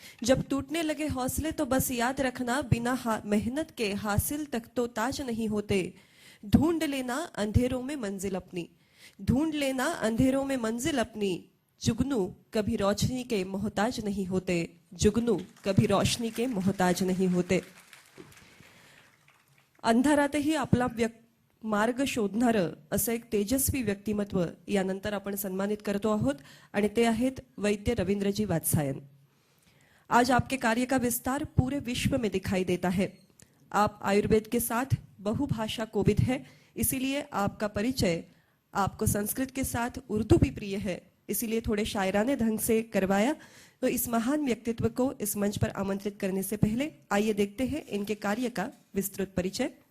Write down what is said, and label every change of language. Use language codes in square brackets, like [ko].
[hi] जब टूटने लगे हौसले तो बस याद रखना, बिना मेहनत के हासिल तक तो ताज नहीं होते. ढूंढ लेना अंधेरों में मंजिल अपनी, ढूंढ लेना अंधेरों में मंजिल अपनी, जुगनू कभी रोशनी के मोहताज नहीं होते, जुगनू कभी रोशनी के मोहताज नहीं होते. [mr] अंधारातही आपला मार्ग शोधणारं असं एक तेजस्वी व्यक्तिमत्व यानंतर आपण सन्मानित करतो आहोत आणि ते आहेत वैद्य रवींद्रजी वात्सायन. [hi] आज आपके कार्य का विस्तार पूरे विश्व में दिखाई देता है. आप आयुर्वेद के साथ बहुभाषा कोविद है, इसीलिए आपका परिचय आपको संस्कृत के साथ उर्दू भी प्रिय है, इसीलिए थोड़े शायराने ढंग से करवाया. तो इस महान व्यक्तित्व को इस मंच पर आमंत्रित करने से पहले आइए देखते हैं इनके कार्य का विस्तृत परिचय.